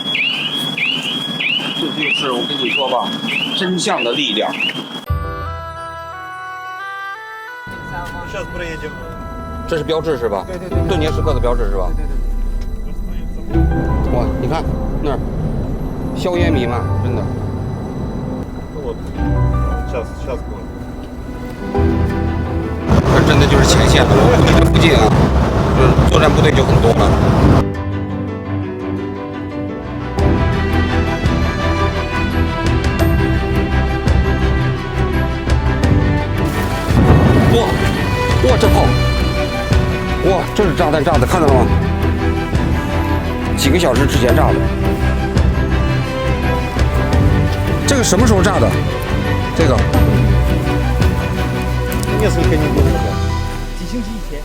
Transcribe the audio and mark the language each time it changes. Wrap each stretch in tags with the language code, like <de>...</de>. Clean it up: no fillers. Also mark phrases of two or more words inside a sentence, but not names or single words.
<zh>这就是我跟你说吧，真相的力量。</zh> <ru>Сейчас проедем。</ru> <zh>这是标志是吧？对对对。顿涅时刻的标志是吧？对对对。哇，你看那儿，硝烟弥漫，真的。</zh> <ru>Вот. Сейчас будет。</ru> <zh>这真的就是前线了，我估计这附近啊，就是作战部队就很多了。哇，这炮！哇，这是炸弹炸的，看到了吗？几个小时之前炸的。这个什么时候炸的？这个。</zh> <ru>Несколько недель назад。</ru> <zh>几星期以前。</zh>